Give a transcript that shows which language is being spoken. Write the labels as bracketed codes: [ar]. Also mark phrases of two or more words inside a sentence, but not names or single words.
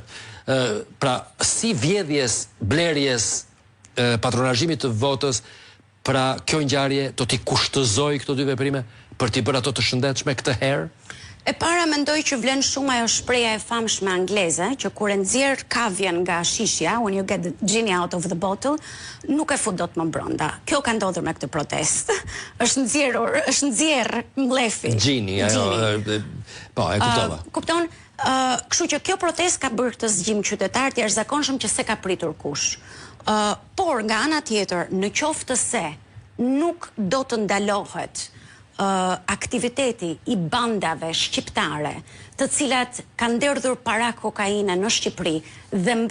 [sq] Pra, si vjedhjes, blerjes, patronazhimit të votës, pra kjo ngjarje do t'i kushtëzoj këto dy veprime për t'i bërë ato të shëndetshme këtë herë? E para mendoj që vlen shumë ajo shpreha e famshme angleze, që kur e nxjerr kavjen nga shishja, [en] when you get the genie out of the bottle, [sq] nuk e fut dot më brenda. Kjo ka ndodhur me këtë protestë. Është nxjerr mlefi. Genie, ajo. Po, e kuptova. Kupton? Kështu që kjo protestë ka bërë këtë zgjim qytetar të jashtëzakonshëm që se ka pritur kush. Por nga ana tjetër, në qoftë se nuk do të ndalohet aktiviteti i bandave shqiptare, të cilat kanë derdhur para kokaine në Shqipëri dhe mbajnë